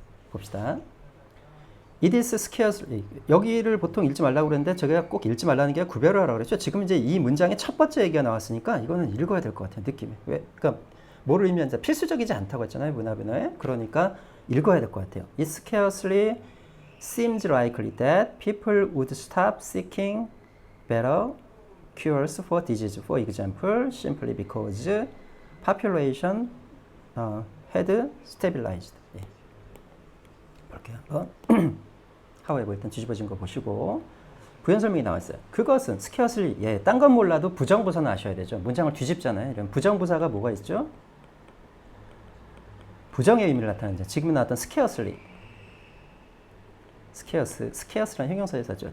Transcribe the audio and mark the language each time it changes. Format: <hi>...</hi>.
<ko>봅시다.</ko> <en>It is scarcely.</en> <ko>여기를 보통 읽지 말라고 그랬는데 제가 꼭 읽지 말라는 게 구별을 하라고 그랬죠. 지금 이제 이 문장의 첫 번째 얘기가 나왔으니까 이거는 읽어야 될 것 같아요. 느낌이. 왜? 그러니까 뭐를 의미하는지 필수적이지 않다고 했잖아요. 문화 변화에. 그러니까 읽어야 될 것 같아요.</ko> <en>It scarcely seems likely that people would stop seeking better cures for disease. For example, simply because population had stabilized.</en> <ko>예. 볼게요. however 일단 뒤집어진 거 보시고 부연 설명이 나왔어요. 그것은 scarcely 딴 건 몰라도 부정부사는 아셔야 되죠. 문장을 뒤집잖아요. 이런 부정부사가 뭐가 있죠? 부정의 의미를 나타내는 지금 나왔던 scarcely, scarce라는 형용사에 썼죠.</ko>